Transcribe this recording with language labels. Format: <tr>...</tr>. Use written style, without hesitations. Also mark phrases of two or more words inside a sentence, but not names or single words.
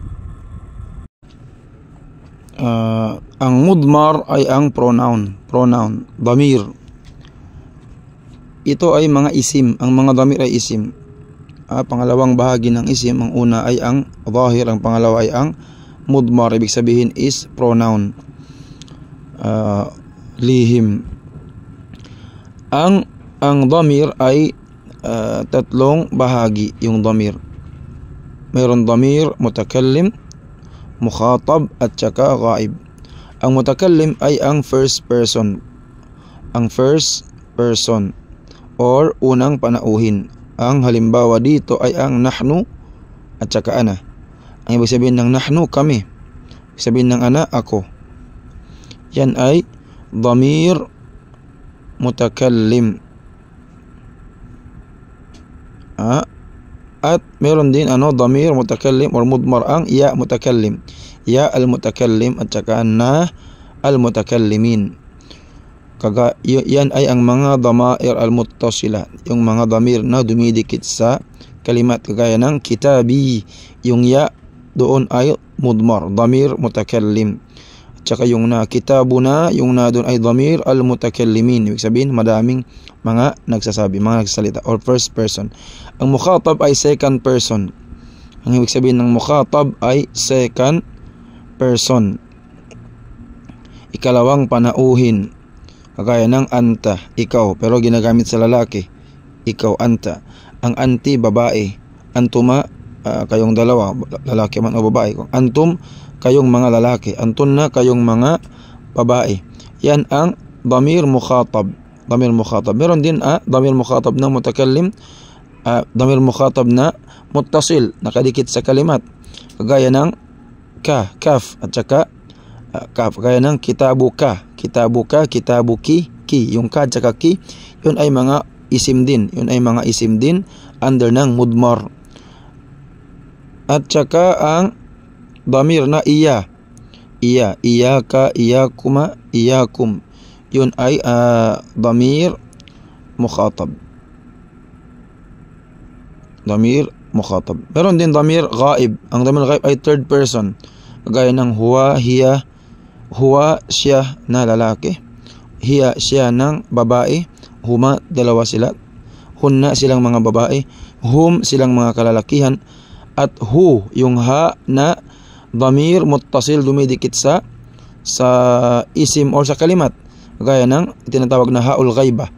<tl>Ang mudmar ay ang pronoun, damir. Ito ay mga isim, ang mga damir ay isim. Pangalawang bahagi ng isim, ang una ay ang zahir, ang pangalawa ay ang mudmar, ibig sabihin</tl> <en>is pronoun,</en> <tl>lihim. Ang damir ay tatlong bahagi yung damir. Mayroon</tl> <ar>ضمير متكلم، مخاطب</ar> <tl>at saka ghaib. Ang mutakallim ay ang</tl> <en>first person.</en> <tl>Ang</tl> <en>first person</en> <tl>or unang panauhin. Ang halimbawa dito ay ang nahnu at saka ana. Ang ibig sabihin ng nahnu, kami. Ibig sabihin ng ana, ako. Yan ay</tl> <ar>ضمير متكلم.</ar> <tl>At meron din</tl> <ar>ضمير متكلم</ar> <tl>or mudmar, ang</tl> <ar>ياء متكلم، ياء المتكلم</ar> <tl>at saka</tl> <ar>نا المتكلمين.</ar> <tl>Yan ay ang mga</tl> <ar>الضمائر المتصلة,</ar> <tl>yung mga damir na dumidikit sa kalimat, kagaya ng kitabi, yung ya doon ay mudmar,</tl> <ar>ضمير متكلم.</ar> <tl>At saka yung na kitabuna, yung na doon ay</tl> <ar>ضمير المتكلمين,</ar> <tl>ibig sabihin madaming mga nagsasabi, mga nagsasalita, or</tl> <en>first person.</en> <tl>Ang mukhatab ay</tl> <en>second person.</en> <tl>Ang ibig sabihin ng mukhatab ay</tl> <en>second person,</en> <tl>ikalawang panauhin, kagaya ng anta, ikaw, pero ginagamit sa lalaki, ikaw, anta. Ang anti, babae, antuma, kayong dalawa, lalaki man o babae. Antum, kayong mga lalaki, antun na, kayong mga babae. Yan ang</tl> <ar>ضمير مخاطب، ضمير مخاطب.</ar> <tl>Meron din</tl> <ar>ضمير مخاطب</ar> <tl>na mutakallim,</tl> <ar>ضمير مخاطب</ar> <tl>na muttasil, nakadikit sa kalimat, kagaya ng</tl> <ar>كَ، كاف,</ar> <tl>at saka kaf, kagaya ng</tl> <ar>كتابكَ، كتابكَ، كتابكِ، كِ.</ar> <tl>Yung ka at saka ki, yun ay mga isim din, yun ay mga isim din under ng mudmar. At saka ang damir na</tl> <ar>إيا، إياك، إياكما، إياكم,</ar> <tl>yun ay</tl> <ar>ضمير مخاطب، ضمير مخاطب.</ar> <tl>Meron din</tl> <ar>ضمير غائب.</ar> <tl>Ang</tl> <ar>ضمير غائب</ar> <tl>ay</tl> <en>third person,</en> <tl>kagaya ng</tl> <ar>هو، هي.</ar> <tl>Huwa, siya na lalaki, hiya, siya ng babae, huma, dalawa sila, hunna, silang mga babae, hum, silang mga kalalakihan, at hu, yung ha na</tl> <ar>ضمير متصل,</ar> <tl>dumidikit sa isim or sa kalimat, kagaya ng tinatawag na</tl> <ar>هاء الغائبة.</ar>